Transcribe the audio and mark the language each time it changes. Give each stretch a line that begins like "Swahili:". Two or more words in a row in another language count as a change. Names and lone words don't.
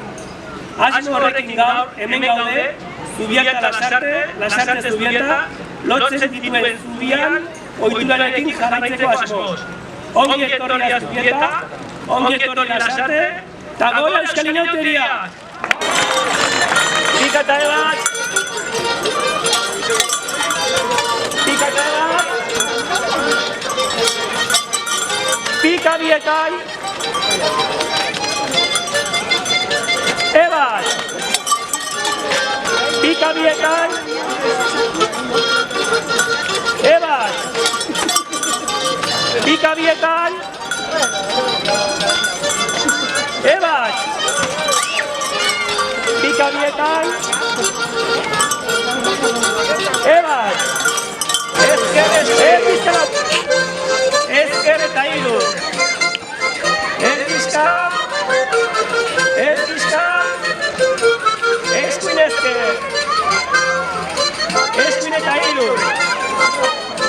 Basque: Asmo horrekin gaur, hemen gaude, Zubieta Lasarte, Lasarte Zubieta, lotzen dituen zubian, ohiturarekin jarraitzeko asmoz. Ongi etorria Zubieta, ongi etorria Lasarte, eta goia Euskal Inauteriak! Pika eta ebat! Pika eta ebat! Pika bietai! Ebat! Pika bietai! Ebat! Pika bietai! Ebat! Pika bietai! Ebat! Ezker eta hiru! Erdizka! Erdizka! Eskuin ezker! Eskuin eta hiru!